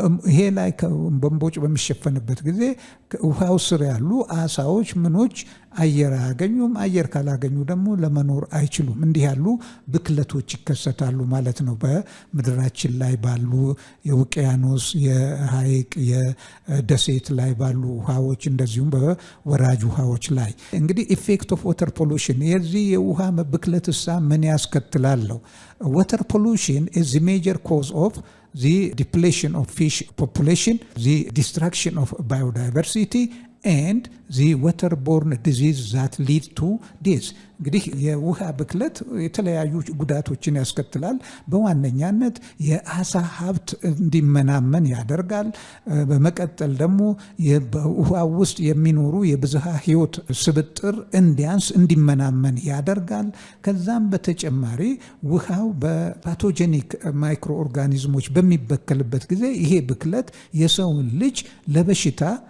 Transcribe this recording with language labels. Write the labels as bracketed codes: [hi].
[am] ይሄ ላይ በእምቦጭ በሚሸፈንበት ጊዜ ውሃው ስር ያሉ አሳዎች ምኖች አየር አያገኙም። አየር ካላገኙ ደግሞ ለመኖር አይችሉም። እንዲህ ያሉ ብክለቶች ይከሰታሉ ማለት ነው በምድራችን ላይ ባሉ የውቅያኖስ፣ የሐይቅ፣ የደሴት ላይ ባሉ ውሃዎች እንደዚሁም በወራጅ ውሃዎች ላይ። እንግዲህ [en] ኢፌክት ኦፍ ዋተር ፖሉሽን [am] የዚህ የውሃ ብክለትሳ ምን ያስከትላለው? [en] ዋተር ፖሉሽን ኢዝ ዘ ሜጀር ኮዝ ኦፍ the depletion of fish population, the destruction of biodiversity, and the waterborne disease that lead to this. [am] እንግዲህ የውሃ ብክለት የተለያዩ ጉዳቶችን ያስከትላል። በዋነኛነት የአሳ ሀብት እንዲመናመን ያደርጋል። በመቀጠል ደግሞ በውሃ ውስጥ የሚኖሩ የብዝሃ ሕይወት ስብጥር እንዲመናመን ያደርጋል። ከዛም በተጨማሪ ውሃው በፓቶጀኒክ ማይክሮ ኦርጋኒዝሞች በሚበከልበት ጊዜ ይሄ ብክለት የሰውን ልጅ ለበሽታ